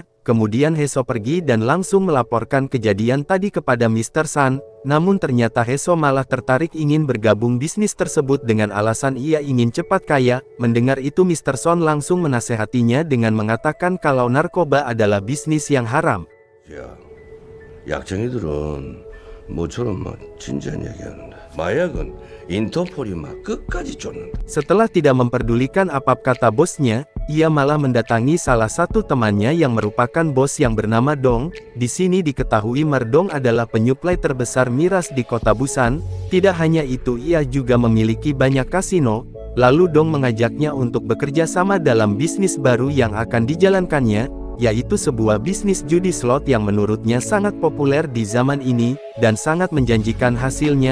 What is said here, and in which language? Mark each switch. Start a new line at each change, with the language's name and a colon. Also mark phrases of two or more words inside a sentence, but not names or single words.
Indonesian: Kemudian Heso pergi dan langsung melaporkan kejadian tadi kepada Mr. San. Namun ternyata Heso malah tertarik ingin bergabung bisnis tersebut dengan alasan ia ingin cepat kaya. Mendengar itu, Mr. Son langsung menasehatinya dengan mengatakan kalau narkoba adalah bisnis yang haram.
Korean: 야, 약쟁이들은 모처럼 진지한 얘기하는데 마약은 인터폴이 막 끝까지 쫓는다.
Indonesian: Setelah tidak memperdulikan apa kata bosnya, ia malah mendatangi salah satu temannya yang merupakan bos yang bernama Dong. Di sini diketahui Merdong adalah penyuplai terbesar miras di kota Busan. Tidak hanya itu, ia juga memiliki banyak kasino. Lalu Dong mengajaknya untuk bekerja sama dalam bisnis baru yang akan dijalankannya, yaitu sebuah bisnis judi slot yang menurutnya sangat populer di zaman ini, dan sangat menjanjikan hasilnya.